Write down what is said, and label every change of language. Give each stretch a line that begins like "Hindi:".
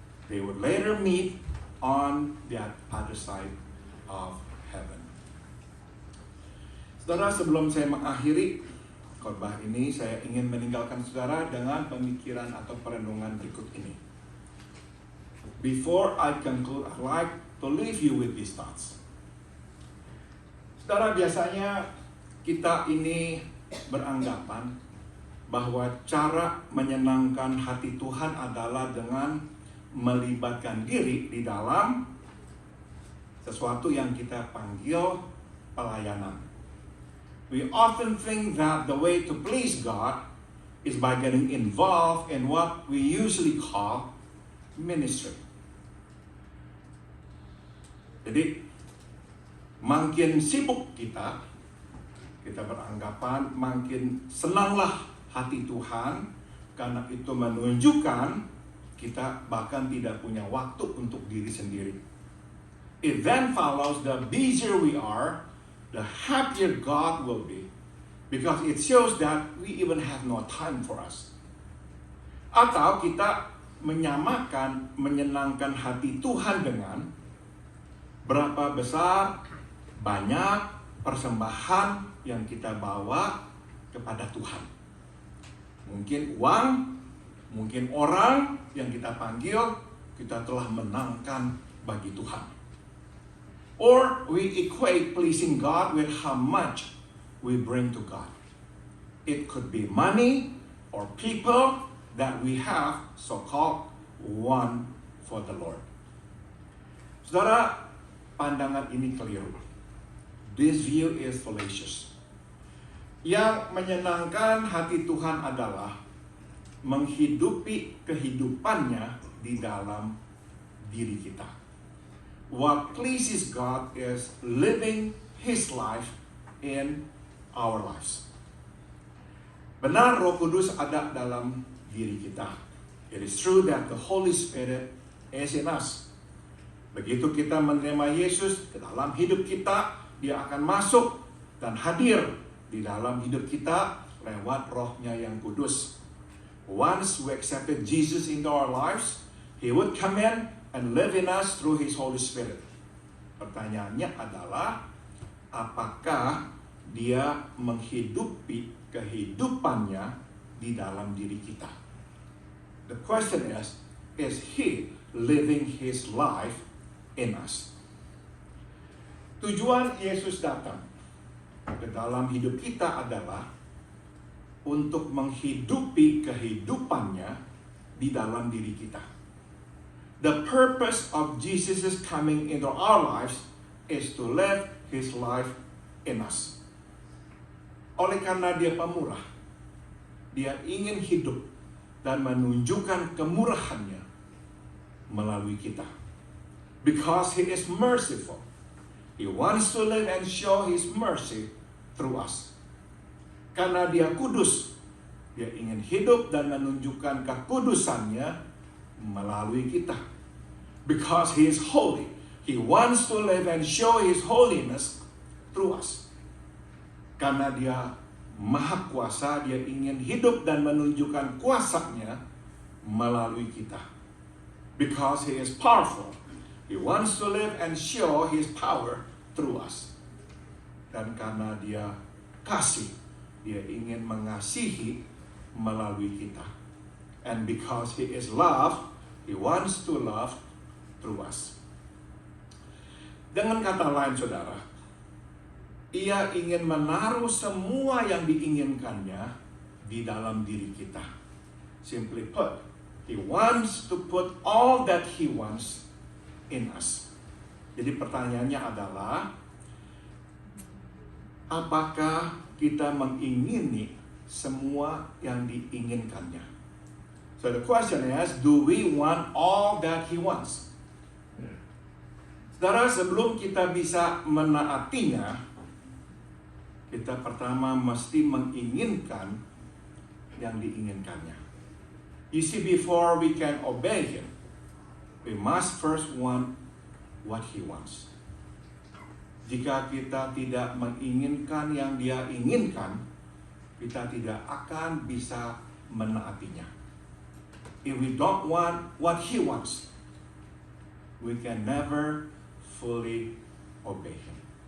English: They would later meet on the other side of heaven.
Indonesian: Saudara, sebelum saya mengakhiri khotbah ini, saya ingin meninggalkan saudara dengan pemikiran atau perenungan berikut ini.
English: Before I conclude, I'd like to leave you with these thoughts.
Indonesian: Saudara, biasanya kita ini beranggapan bahwa cara menyenangkan hati Tuhan adalah dengan melibatkan diri di dalam sesuatu yang kita panggil pelayanan.
English: We often think that the way to please God is by getting involved in what we usually call ministry.
Indonesian: Jadi, makin sibuk kita beranggapan makin senanglah hati Tuhan, karena itu menunjukkan kita bahkan tidak punya waktu untuk diri sendiri.
English: It then follows the busier we are, the happier God will be, because it shows that we even have no time for us.
Indonesian: Atau kita menyamakan menyenangkan hati Tuhan dengan berapa besar banyak persembahan yang kita bawa kepada Tuhan. Mungkin uang, mungkin orang yang kita panggil, kita telah menangkan bagi Tuhan.
English: Or we equate pleasing God with how much we bring to God. It could be money or people that we have so-called won for the Lord.
Indonesian: Saudara, pandangan ini keliru.
English: This view is fallacious.
Indonesian: Yang menyenangkan hati Tuhan adalah menghidupi kehidupannya di dalam diri kita.
English: What pleases God is living His life in our lives.
Indonesian: Benar, Roh Kudus ada dalam diri kita.
English: It is true that the Holy Spirit is in us.
Indonesian: Begitu kita menerima Yesus ke dalam hidup kita, Dia akan masuk dan hadir di dalam hidup kita lewat Roh-Nya yang kudus.
English: Once we accepted Jesus into our lives, He would come in and live in us through His Holy Spirit.
Indonesian: Pertanyaannya adalah, apakah Dia menghidupi kehidupannya di dalam diri kita?
English: The question is, is He living His life in us.
Indonesian: Tujuan Yesus datang ke dalam hidup kita adalah untuk menghidupi kehidupannya di dalam diri kita.
English: The purpose of Jesus' coming into our lives is to live His life in us.
Indonesian: Oleh karena Dia pemurah, Dia ingin hidup dan menunjukkan kemurahannya melalui kita.
English: Because He is merciful, He wants to live and show His mercy through us.
Indonesian: Karena Dia kudus, Dia ingin hidup dan menunjukkan kekudusannya melalui kita.
English: Because He is holy, He wants to live and show His holiness through us.
Indonesian: Karena Dia Maha Kuasa, Dia ingin hidup dan menunjukkan kuasanya melalui kita.
English: Because He is powerful, He wants to live and show His power through us.
Indonesian: Dan karena Dia kasih, Dia ingin mengasihi melalui kita.
English: And because He is love, He wants to love through us.
Indonesian: Dengan kata lain, saudara, Ia ingin menaruh semua yang diinginkannya di dalam diri kita.
English: Simply put, He wants to put all that He wants in us.
Indonesian: Jadi pertanyaannya adalah, apakah kita mengingini semua yang diinginkannya?
English: So the question is, do we want all that He wants?
Indonesian: Saudara, sebelum kita bisa menaatinya, kita pertama mesti menginginkan yang diinginkannya.
English: You see, before we can obey Him, we must first want what He wants.
Indonesian: Jika kita tidak menginginkan yang Dia inginkan, kita tidak akan bisa menaatinya.
English: If we don't want what He wants, we can never fully obey Him.